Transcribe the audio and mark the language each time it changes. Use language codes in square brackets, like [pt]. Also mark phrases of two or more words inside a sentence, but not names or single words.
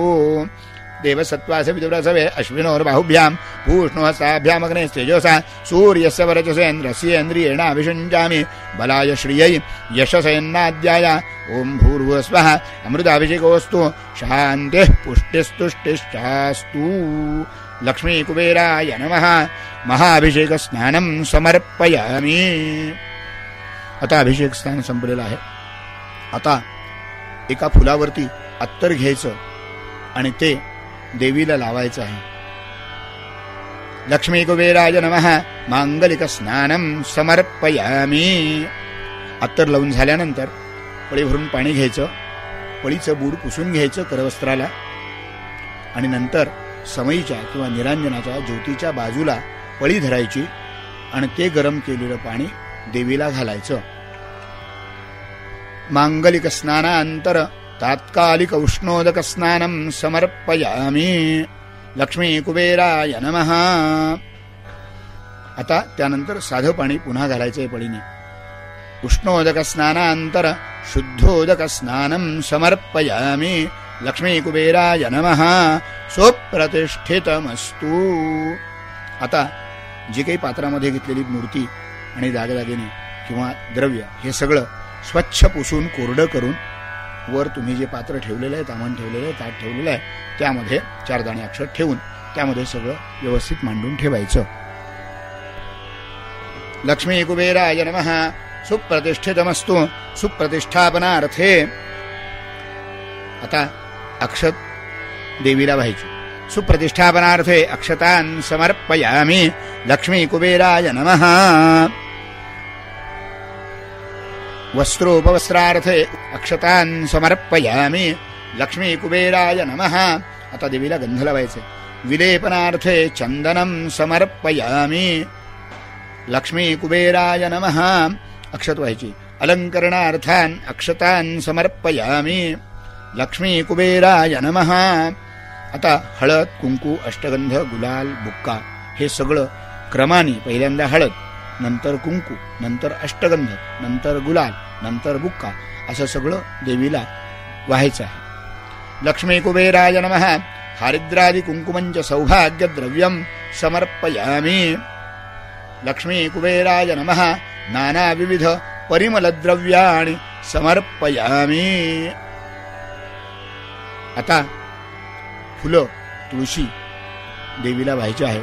[sa] देवसत्त्वास्य विदुरसवे अश्विनोर्बाहुभ्यां पूष्णोहस्ताभ्यामग्नेस्तेजसा सूर्यस्य वरचसेन्द्रस्येन्द्रियेणाभिषिञ्जामि बलाय श्रियै यशसेन्नाद्याय. ॐ भूर्भुवस्वः अमृताभिषेकोऽस्तु शान्तिः पुष्टिस्तुष्टिश्चास्तु. लक्ष्मीकुबेराय नमः. महाअभिषेकस्नानं समर्पयामि. [mr] आता अभिषेक स्नान संपलेलं आहे. आता एका फुलावरती अत्तर घ्यायचं आणि ते देवीला लावायचं आहे. [sa] लक्ष्मी कुबेराय नमः मांगलिक स्नानम समर्पयामी. [mr] अत्तर लावून झाल्यानंतर पळी भरून पाणी घ्यायचं, पळीचं बूड पुसून घ्यायचं करवस्त्राला, आणि नंतर समईच्या किंवा निरांजनाच्या ज्योतीच्या बाजूला पळी धरायची आणि ते गरम केलेलं पाणी देवीला घालायचं. [sa] मांगलिक स्नानांतर तात्कालिक उष्णोदक स्नानम समर्पयामी. लक्ष्मी कुबेराय नमः. [mr] आता त्यानंतर साधं पाणी पुन्हा घालायचंय पळीने. [sa] उष्णोदक स्नानांतर शुद्धोदक स्नानम समर्पयामी. लक्ष्मी कुबेराय नमः. सुप्रतिष्ठितमस्तु. [mr] आता जी काही पात्रामध्ये घेतलेली मूर्ती आणि दागदागिने किंवा द्रव्य हे सगळं स्वच्छ पुसून कोरडं करून वर तुम्ही जे पात्र ठेवलेलं आहे, तामण ठेवलेलं आहे, ताट ठेवलेलं आहे, त्यामध्ये 4 दाणे अक्षत ठेवून त्यामध्ये सगळं व्यवस्थित मांडून ठेवायचं. [sa] लक्ष्मी कुबेराय नमः. सुप्रतिष्ठितमस्तु. [mr] सुप्रतिष्ठापनार्थे आता अक्षत देवीला व्हायची. [sa] सुप्रतिष्ठापनार्थे अक्षतान् समर्पयामी. लक्ष्मी कुबेराय नमः. वस्त्रोपवस्त्रार्थे अक्षतान् समर्पयामी. लक्ष्मी कुबेराय नमः. [mr] आता देवीला गंध लावायचे. [sa] विलेपनार्थे चंदनम समर्पयामी. लक्ष्मी कुबेराय नमः. [mr] अक्षत व्हायची. [sa] अलंकरणार्थान् अक्षतान् समर्पयामी. लक्ष्मी कुबेराय नमः. [mr] आता हळद, कुंकू, अष्टगंध, गुलाल, बुक्का हे सगळं क्रमाने, पहिल्यांदा हळद, नंतर कुंकू, नंतर अष्टगंध, नंतर गुलाल, नंतर बुक्का, असं सगळं देवीला व्हायचं आहे. [sa] लक्ष्मी कुबेराय नमः. हारिद्रादि कुंकुमंच सौभाग्य द्रव्यम समर्पयामी. लक्ष्मी कुबेराय नमः. नाना विविध परिमल द्रव्याणि समर्पयामी. [mr] आता फुलं, तुळशी देवीला व्हायची आहे.